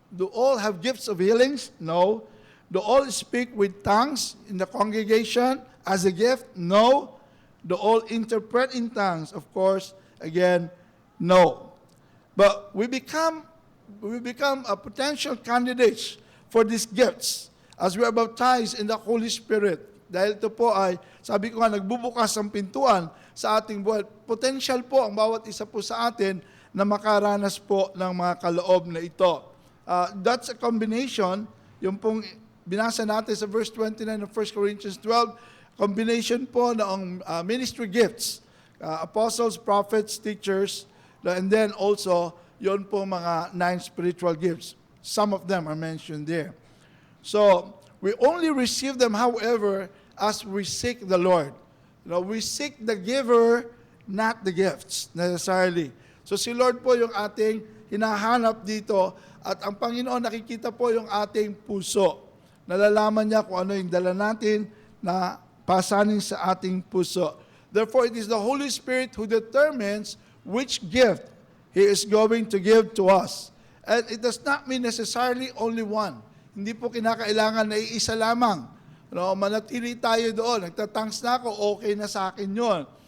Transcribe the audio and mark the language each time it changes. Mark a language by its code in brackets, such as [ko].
[en] Do all have gifts of healings? No. Do all speak with tongues in the congregation as a gift? No. Do all interpret in tongues? Of course, again, no. But we become potential candidates for these gifts as we are baptized in the Holy Spirit. [tl] Dahil ito po ay, sabi ko nga, nagbubukas ang pintuan sa ating buhay. Potential po ang bawat isa po sa atin na makaranas po ng mga kaloob na ito. [en] That's a combination, [tl] yung pong binasa natin sa [en] verse 29 of 1 Corinthians 12, combination po ng ministry gifts, apostles, prophets, teachers, and then also, yun po mga 9 spiritual gifts. Some of them are mentioned there. So, we only receive them, however, as we seek the Lord. We seek the giver, not the gifts necessarily. [tl] So si Lord po yung ating hinahanap dito at ang Panginoon nakikita po yung ating puso. Nalalaman niya kung ano yung dala natin na pasanin sa ating puso. [en] Therefore, it is the Holy Spirit who determines which gift He is going to give to us. And it does not mean necessarily only one. [tl] Hindi po kinakailangan na iisa lamang. Manatili tayo doon. Nagtatangs na ako, okay na sa akin yun.